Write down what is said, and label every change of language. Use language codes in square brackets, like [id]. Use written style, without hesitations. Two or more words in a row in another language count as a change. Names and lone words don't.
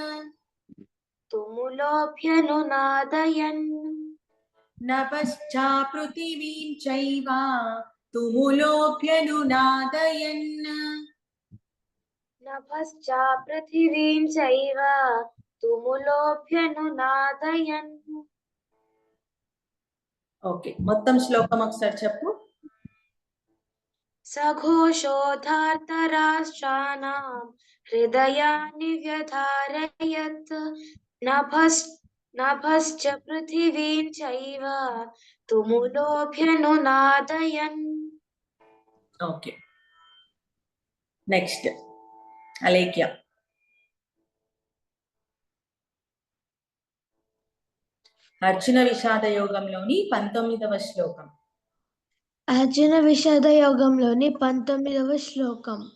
[sa] तुमुलोऽभ्यनुनादयन् नभश्चा पृथिवीं चैव तुमुलोऽभ्यनुनादयन् नभश्च पृथिवीं चैव तुमुलोऽभ्यनुनादयन् [te] ఓకే మొత్తం శ్లోకం ఒకసారి చెప్పు [sa] सघोषोधार्तराष्ट्राणां हृदयानि व्यधारयत् नभश्च पृथिवीं चैव तुमुलोऽभ्यनुनादयन् [en] okay next [te] అలేఖ్య అర్జున విషాద యోగంలోని 19వ శ్లోకం అర్జున విషాద యోగంలోని 19వ శ్లోకం